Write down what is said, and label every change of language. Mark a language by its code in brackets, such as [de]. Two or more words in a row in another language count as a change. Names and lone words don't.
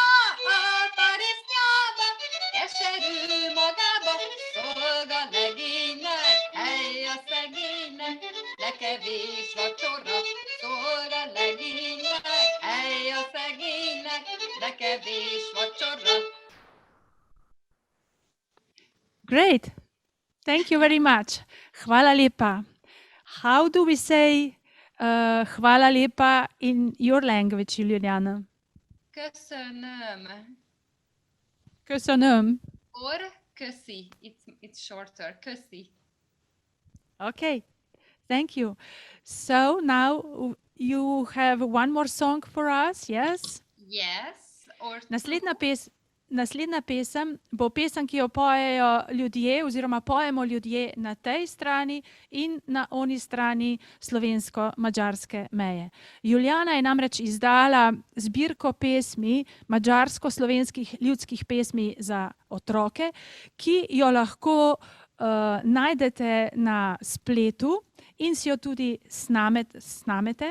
[hu] a tarisznyába, keserű magába, szolga legénynek, hely a szegénynek, de kevés vacsora, szolga legénynek, hely a szegénynek, de kevés vacsora. [en] Great, thank you very much. [sl] Hvala lepa. [en] How do we say [sl] hvala lepa [en] in your language, Julijana? [hu] Köszönöm. Köszönöm. [en] Or köszi. It's shorter. Köszi. Okay, thank you. So now you have one more song for us, yes? Yes. Or [sl] Naslednja pesem bo pesem, ki jo pojejo ljudje oziroma pojemo ljudje na tej strani in na oni strani slovensko-madžarske meje. Julijana je namreč izdala zbirko pesmi, madžarsko-slovenskih ljudskih pesmi za otroke, ki jo lahko najdete na spletu in si jo tudi snamete.